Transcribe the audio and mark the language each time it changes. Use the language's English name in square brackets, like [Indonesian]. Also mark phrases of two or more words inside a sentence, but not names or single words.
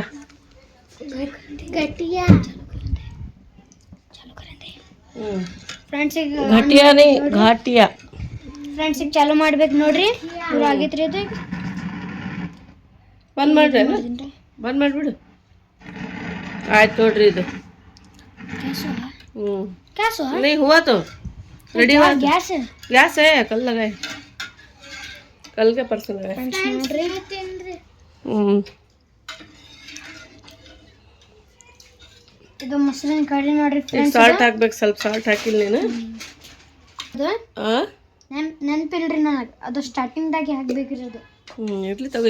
[Hindi] घटिया चालू करेंगे फ्रेंड्स. ಈಗ [Kannada] ಘಾಟಿಯಾನೇ ಘಾಟಿಯಾ ಫ್ರೆಂಡ್ಸ್, ಈಗ ಚಾಲು ಮಾಡ್ಬೇಕು ನೋಡ್ರಿ. ಪೂರ ಆಗೈತ್ರಿ ಅದು. ಬಂದ್ ಮಾಡ್ರಿ, ಬಂದ್ ಮಾಡಿಬಿಡು. ಆಯ್ತು ನೋಡ್ರಿ ಇದು. ಗ್ಯಾಸ್ [Hindi] नहीं हुआ तो रेडी हुआ. [Kannada] ಗ್ಯಾಸ್ [Hindi] गैस है, कल लगाए, कल के परसों लगाए. [Kannada] ನೋಡ್ರಿ. ಇದು ಮೊಸರಿನ ಕಡಿ ನೋಡ್ರಿ ಫ್ರೆಂಡ್ಸ್. ಸಾಲ್ಟ್ ಹಾಕ್ಬೇಕು, ಸ್ವಲ್ಪ ಸಾಲ್ಟ್ ಹಾಕಿಲ್ಲ ನೀನು. ಅದು ನೆನಪಿಲ್ರಿ ನನಗೆ, ಅದು ಸ್ಟಾರ್ಟಿಂಗ್ದಾಗೆ ಹಾಕ್ಬೇಕ್ರಿ ಅದು. ಇರ್ಲಿ ತಗೋ.